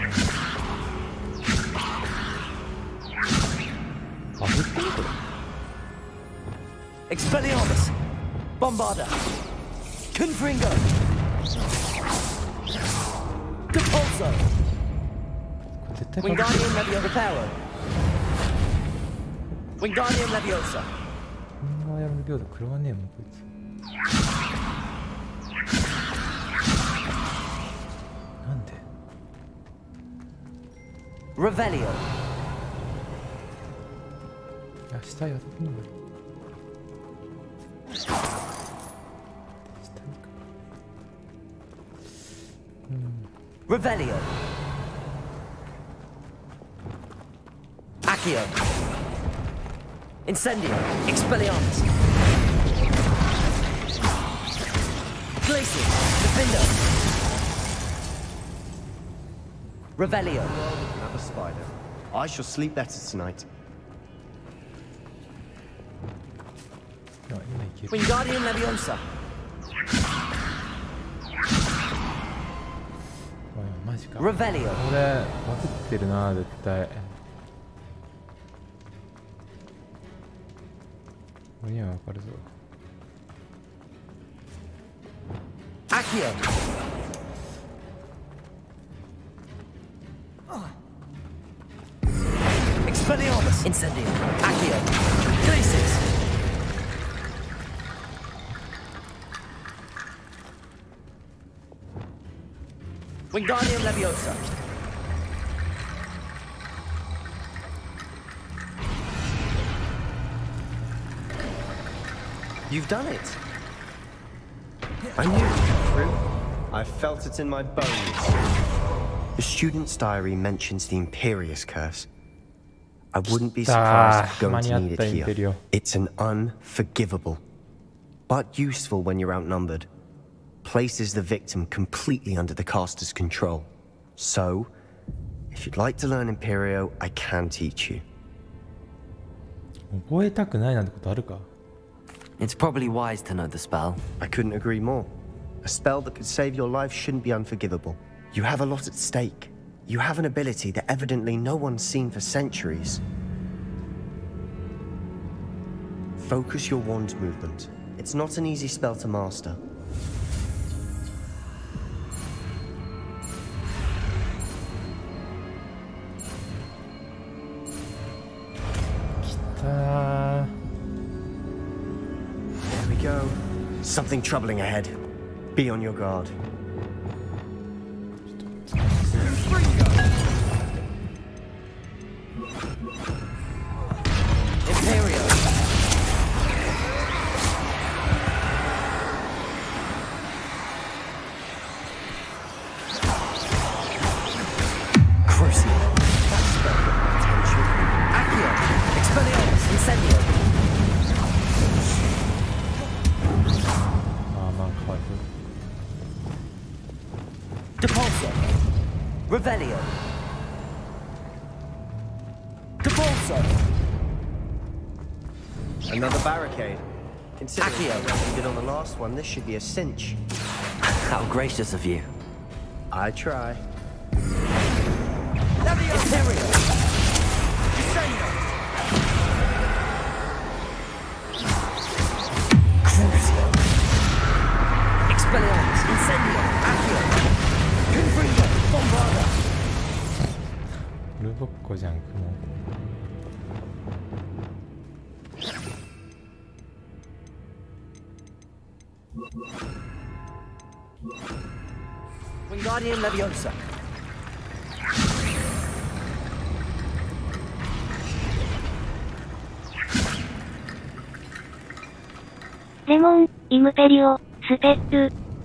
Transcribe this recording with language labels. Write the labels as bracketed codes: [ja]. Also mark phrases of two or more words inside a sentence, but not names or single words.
[en] Expelliarmus. Bombarda. Confringo. Depulso. Wingardium Leviosa. Reparo. Wingardium Leviosa. [ja] こんなやる秒で食らわねえもんこいつ。なんで [en] Revelio. [ja] いや下やってんのかよ。 [en] Revelio. Accio. Incendio. Expelliarmus. Glacier. Defender. Revelio. Another spider. I shall sleep better tonight. Wingardium Leviosa. [ja] マジか。 [en] Revelio. [ja] これバグってるな絶対。これにはわかるぞ。 [en] Accio. Expelliarmus. Incendio. Accio. Glacier. Wingardium Leviosa. You've done it. I knew it would come through. I felt it in my bones. The student's diary mentions the Imperious Curse. I wouldn't be surprised if you're going to need it here. It's an unforgivable, but useful when you're outnumbered. Places the victim completely under the caster's control. So, if you'd like to learn Imperio, I can teach you. [ja] 覚えたくないなんてことあるか? [en] It's probably wise to know the spell. I couldn't agree more. A spell that could save your life shouldn't be unforgivable. You have a lot at stake. You have an ability that evidently no one's seen for centuries. Focus your wand movement. It's not an easy spell to master. There we go. Something troubling ahead. Be on your guard. Imperio. Crucio. Accio. Expelliarmus. Incendio. Depulso. Revelio. Depulso. Another barricade. Considering how well you did on the last one, this should be a cinch. How gracious of you. I try. Imperio. Crucio. Expelliarmus. Incendio. Accio. Confringo. Bombarda. [ja] ルボッコじゃん、雲。 [en] Wingardium Leviosa. Lemon, Imperio, Step.